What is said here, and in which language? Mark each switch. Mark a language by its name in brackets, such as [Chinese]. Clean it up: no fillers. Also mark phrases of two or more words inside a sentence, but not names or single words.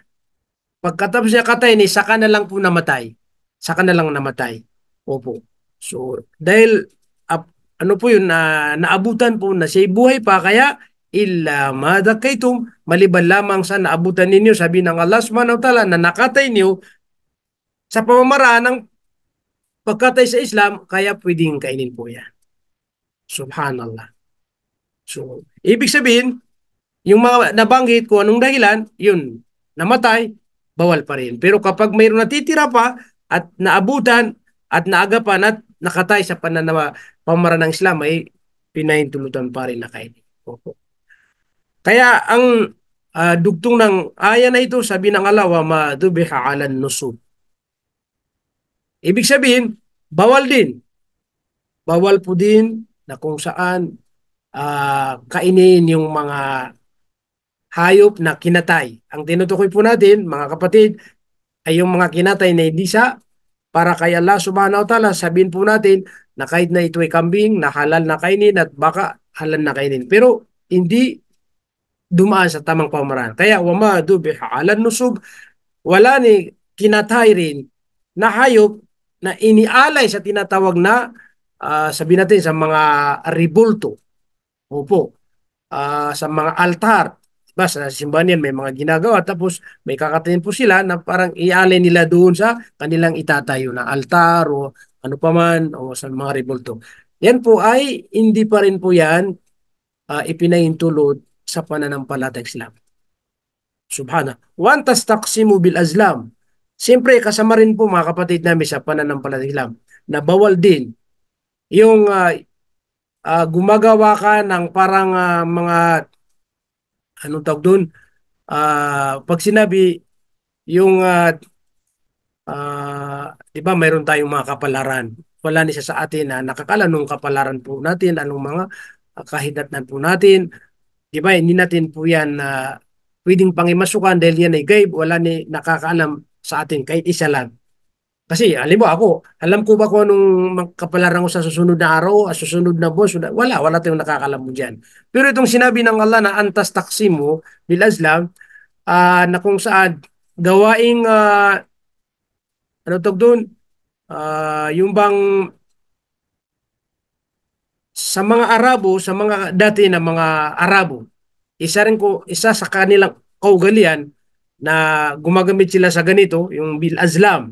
[Filipino] Pagkatapos niya katay ni saka na lang po namatay. Saka na lang namatay. Opo. So, dahil ano po yun, naabutan po na siya buhay pa, kaya [Arabic] illa madakaytum, [Filipino] maliban lamang sa naabutan ninyo, sabi ng Allah [Arabic] subhanahu wa ta'ala [Filipino] na nakatay niyo sa pamamaraan ng pagkatay sa Islam, kaya pwedeng kainin po yan. Subhanallah. So, ibig sabihin, yung mga nabanggit ko anong dahilan, yun, namatay, bawal pa rin. Pero kapag mayroon natitira pa at naabutan at naagapan at nakatay sa pamamaraan ng Islam, ay pinahintulutan pa rin na kainin. Opo. Kaya ang dugtong ng aya na ito, sabi ng Allah, [Arabic] wa ma dubiha ala nusub. [Filipino] Ibig sabihin, bawal din. Bawal po din na kung saan kainin yung mga hayop na kinatay. Ang tinutukoy po natin, mga kapatid, ay yung mga kinatay na hindi sa para kay Allah [Arabic] subhanahu wa ta'ala, [Filipino] sabihin po natin na kahit na ito ay kambing, na halal na kainin at baka halal na kainin. Pero hindi dumaan sa tamang pamamaraan. Kaya [Arabic] wama dubiha ala nusub, [Filipino] wala ni kinatay rin na hayop na inialay sa tinatawag na sabihin natin sa mga ribulto. Opo. Sa mga altar. Diba, sa simbahan yan may mga ginagawa tapos may kakatayin po sila na parang ialay nila doon sa kanilang itatayo na altar o ano pa man o sa mga ribulto. Yan po ay hindi pa rin po yan ipinahintulot sa pananampalatayang Islam. Subhana. [Arabic] Wan tastaqsimu bil azlam. [Filipino] Siyempre, kasama rin po mga kapatid namin sa pananampalatayang Islam na bawal din yung gumagawa ka ng parang mga anong tawag doon? Pag sinabi yung di ba mayroon tayong mga kapalaran. Wala ni siya sa atin na nakakala nung kapalaran po natin, anong mga kahidatnan po natin. Di ba? Hindi natin po yan pwedeng pangimasukan dahil yan ay gaib, wala ni nakakaalam sa atin kahit isa lang. Kasi, alam mo ako, alam ko ba kung anong kapalaran ko sa susunod na araw, susunod na buwan? Wala tayong nakakalam mo dyan. Pero itong sinabi ng Allah na [Arabic] antas taksimu bil azlam, [Filipino] na kung saan gawaing, ano tawag doon, yung bang sa mga Arabo, sa mga dati na mga Arabo, isa sa kanilang kaugalian na gumagamit sila sa ganito, yung [Arabic] bil azlam.